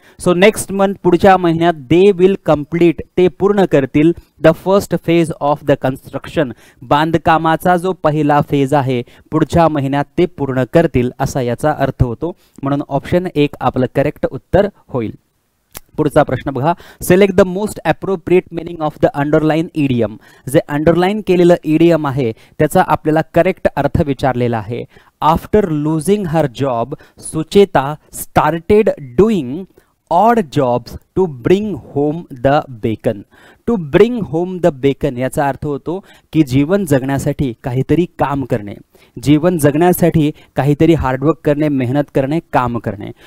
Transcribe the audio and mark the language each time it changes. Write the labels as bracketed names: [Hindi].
[Marathi] So next month पुढच्या महिन्यात [English] they will complete, [Marathi] ते पूर्ण करतील [English] the first phase of the construction, [Marathi] बांधकामाचा जो पहिला फेज आहे पुढच्या महिन्यात ते पूर्ण करतील असा याचा अर्थ होतो. म्हणून ऑप्शन 1 आपलं करेक्ट उत्तर होईल. पुढचा प्रश्न बघा. [English] Select the most appropriate meaning of the underline idiom. [Marathi] जे अंडरलाइन केलेलं इडियम आहे त्याचा आपल्याला करेक्ट अर्थ विचारलेला आहे. [English] After losing her job Sucheta started doing odd jobs to bring home the bacon. [Marathi] To bring home the beacon याचा अर्थ होतो की जीवन जगण्यासाठी काहीतरी काम करणे, जीवन जगण्यासाठी काहीतरी हार्डवर्क करणे, मेहनत करणे, काम करणे.